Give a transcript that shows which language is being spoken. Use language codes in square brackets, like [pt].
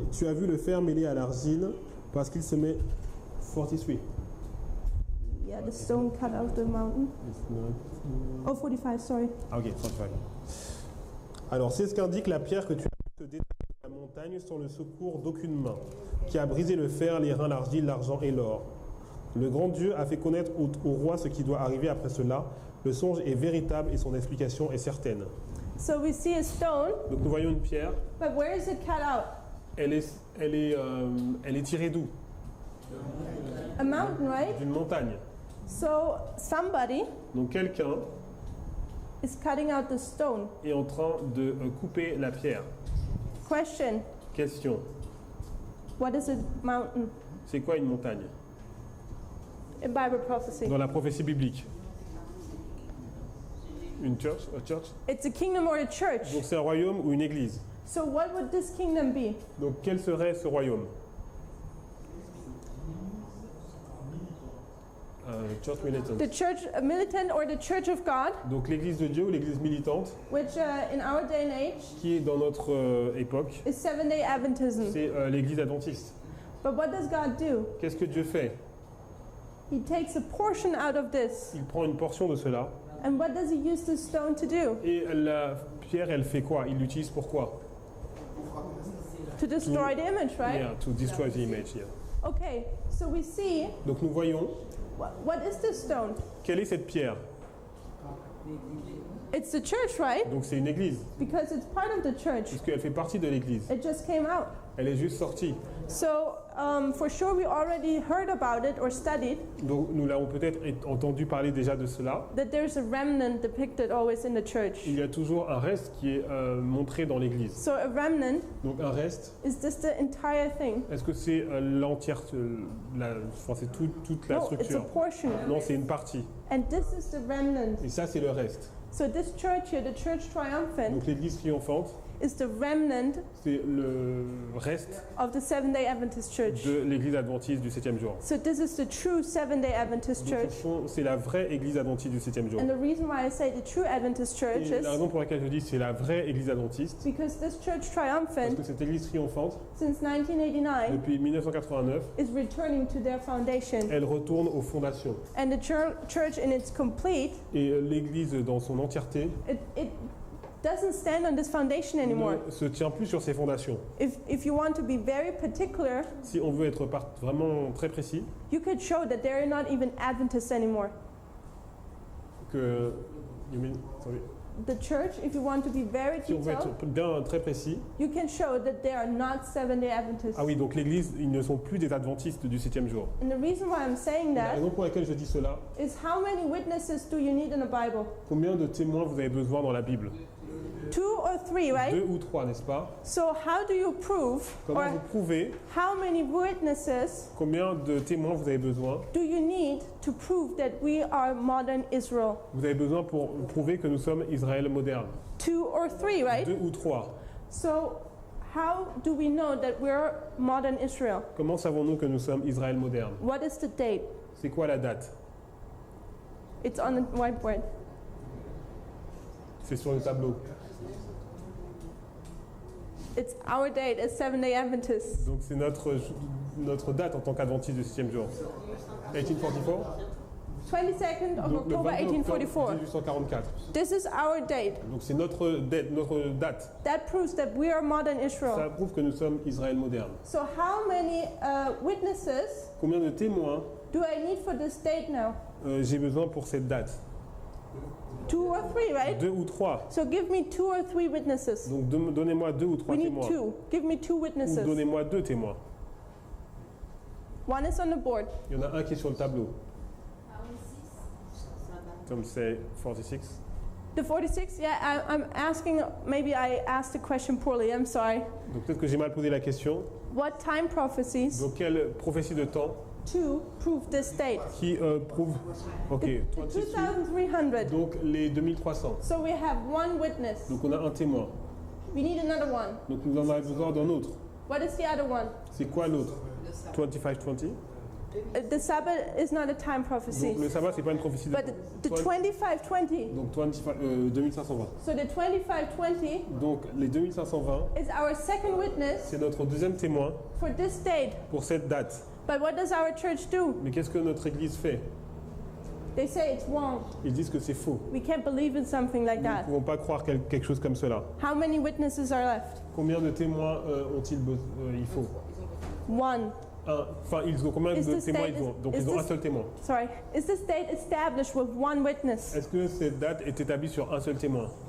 [fr] Tu as vu le fer mêlé à l'argile parce qu'il se met 43. [en] Yeah, the stone cut out the mountain. Oh, 45, sorry. Ah ok, 35. [fr] Alors c'est ce qu'indique la pierre que tu as pu te détacher de la montagne sans le secours d'aucune main, qui a brisé le fer, les reins, l'argile, l'argent et l'or. Le grand Dieu a fait connaître au roi ce qui doit arriver après cela. Le songe est véritable et son explication est certaine. [en] So we see a stone, [fr] Donc nous voyons une pierre, [en] but where is it cut out? [fr] elle est tirée d'où? [en] A mountain, right? [fr] D'une montagne. [en] So somebody [fr] Donc quelqu'un [en] is cutting out the stone. [fr] est en train de couper la pierre. [en] Question, [fr] Question, [en] what is a mountain [fr] c'est quoi une montagne? [en] in Bible prophecy? [fr] Dans la prophétie biblique. [en] Une church, a church. It's a kingdom or a church. [fr] Donc c'est un royaume ou une église. [en] So what would this kingdom be? [fr] Donc quel serait ce royaume? [en] Church militant. The church militant or the church of God, [fr] Donc l'église de Dieu ou l'église militante, [en] which in our day and age [fr] qui est dans notre époque, [en] is Seventh-day Adventism. [fr] c'est l'église adventiste. [en] But what does God do? [fr] Qu'est-ce que Dieu fait? [en] He takes a portion out of this. [fr] Il prend une portion de cela [en] And what does he use this stone to do? [fr] et la pierre, elle fait quoi? Il l'utilise pour quoi? [en] To destroy the image, right? Yeah, to destroy the image. Yeah. Okay, so we see, [fr] Donc nous voyons, [en] what is this stone? [fr] quelle est cette pierre? [en] It's the church, right? [fr] Donc c'est une église, [en] Because it's part of the church. [fr] puisqu'elle fait partie de l'église. [en] It just came out. [fr] Elle est juste sortie. [en] So for sure we already heard about it or studied [fr] Donc nous l'avons peut-être entendu parler déjà de cela. [en] that there's a remnant depicted always in the church. [fr] Il y a toujours un reste qui est montré dans l'église. [en] So a remnant, [fr] Donc un reste, [en] is this the entire thing? [fr] est-ce que c'est l'entière, enfin c'est toute la [en] No, it's a structure? portion. [fr] Non, c'est une partie. [en] And this is the remnant. [fr] Et ça, c'est le reste. [en] So this church here, the church triumphant, [fr] Donc l'église triomphante, [en] is the remnant [fr] c'est le reste [en] of the Seventh-day Adventist church. [fr] de l'église adventiste du 7e jour. [en] So this is the true Seventh-day Adventist [fr] Donc, [en] church. [fr] c'est la vraie église adventiste du 7e jour. [en] And the reason why I say the true Adventist church [fr] Et la [en] is [fr] raison pour laquelle je dis c'est la vraie église adventiste, [en] because this church [fr] parce [en] triumphant [fr] que cette église triomphante, [en] since 1989 [fr] depuis 1989, [en] is returning to their foundation. [fr] elle retourne aux fondations. [en] And the church in its complete, [fr] Et l'église dans son entièreté [en] it doesn't stand on this foundation anymore. [fr] ne se tient plus sur ses fondations. [en] If you want to be very particular, [fr] Si on veut être vraiment très précis, [en] you could show that they're not even Adventists anymore. [fr] que sorry. [en] The church, if you want to be very [fr] Si on veut [en] detailed, [fr] être bien très précis, [en] you can show that they are not Seventh-day Adventists. [fr] ah oui, donc l'église, ils ne sont plus des adventistes du 7e jour. [en] And the reason why I'm saying [fr] La [en] that [fr] raison pour laquelle je dis cela, [en] is how many witnesses do you need in the Bible? [fr] combien de témoins vous avez besoin dans la Bible? [en] 2 or 3, right? [fr] 2 ou 3, n'est-ce pas? [en] So how do you prove, [fr] Comment [en] or [fr] vous prouvez [en] how many witnesses [fr] combien de témoins vous avez besoin? [en] do you need to prove that we are modern Israel? [fr] Vous avez besoin pour prouver que nous sommes Israël moderne. [en] 2 or 3, right? [fr] 2 ou 3. [en] So how do we know that we're modern Israel? [fr] Comment savons-nous que nous sommes Israël moderne? [en] What is the date? [fr] C'est quoi la date? [en] It's on the whiteboard. [fr] C'est sur le tableau. [en] It's our date as Seventh-day Adventists. [fr] Donc c'est notre date en tant qu'adventiste du 7e jour. [en] 1844? 22nd of [fr] Donc le [en] October [fr] 22 octobre [en] 1844. [fr] 1844. [en] This is our date. [fr] Donc c'est notre date. [en] That proves that we are modern [fr] Ça [en] Israel. [fr] prouve que nous sommes Israël moderne. [en] So how many witnesses [fr] Combien de témoins [en] do I need for this date now? [fr] j'ai besoin pour cette date? [en] 2 or 3, right? [fr] 2 ou 3. [en] So give me 2 or 3 witnesses. [fr] Donc donnez-moi 2 ou 3 [en] We need [fr] témoins. [en] 2. Give me 2 [fr] Ou [en] witnesses. [fr] donnez-moi 2 témoins. [en] One is on the board. [fr] Il y en a un qui est sur le tableau. Comme c'est 46. [en] The 46? Yeah, I'm asking, maybe I asked the question poorly, I'm sorry. [fr] Donc peut-être que j'ai mal posé la question. [en] What time prophecies [fr] Donc quelle prophétie de temps [en] to prove this date. [fr] qui prouve. Ok, [en] The 2300. [fr] donc les 2300. [en] So we have one witness. [fr] Donc on a un témoin. [en] We need another one. [fr] Donc nous en avons besoin d'un autre. [en] What is the other one? [fr] C'est quoi l'autre? 25-20. [en] The Sabbath is not a time prophecy. [fr] Donc le sabbat, c'est pas une prophétie de. [en] But the 2520. [fr] Donc 2520. [en] So the 2520 [fr] Donc les 2520, [en] is our second witness [fr] c'est notre deuxième témoin [en] for this date. [fr] pour cette date. [en] But what does our church do? [fr] Mais qu'est-ce que notre Église fait? [en] They say it's wrong. [fr] Ils disent que c'est faux. [en] We can't believe in something like [fr] Nous ne [en] that. [fr] pouvons pas croire quelque chose comme cela. [en] How many witnesses are left? [fr] Combien de témoins il faut? [en] One. [fr] Enfin, ils ont combien [en] Is [fr] de [en] this [fr] témoins [en] date- [fr] ils ont? Donc [en] is [fr] ils ont un [en] this- [fr] seul témoin. [en] Sorry. Is this date established with one witness? [fr] Est-ce que cette date est établie sur un seul témoin?